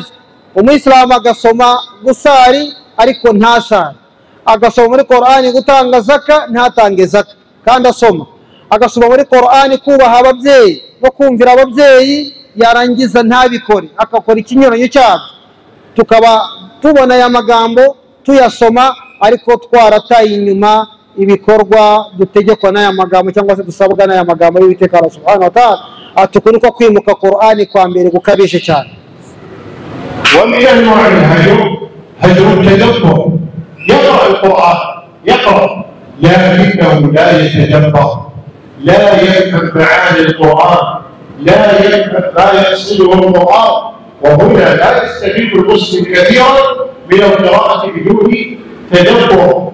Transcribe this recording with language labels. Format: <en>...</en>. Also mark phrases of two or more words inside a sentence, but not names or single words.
<rw>Umuyisilamu agasoma gusari ariko ntasari, agasoma muri Qur'ani gutanga zaka ntatange zaka kandi asoma, agasoma muri Qur'ani kubaha ababyeyi no kumvira ababyeyi yarangiza ntabikore, akakora ikinyuranyo cyabyo. Tukaba tubona aya magambo tuyasoma ariko twarataye inyuma ibikorwa dutegekwa n'aya magambo cyangwa se dusabwa n'aya magambo y'Uwiteka Allah</rw> <ar>سبحانه وتعالى.</ar> <rw>Ati uku niko kwimuka Qur'ani kwa mbere gukabije cyane.</rw> <ar>ومن أنواع الهجر هجر التدبر، يقرأ القرآن يقرأ لكنه لا يتدبر، لا يفهم معاني القرآن، لا يفهم ما يقصده القرآن، وهنا لا يستفيد المسلم كثيرا من القراءة بدون تدبر.</ar>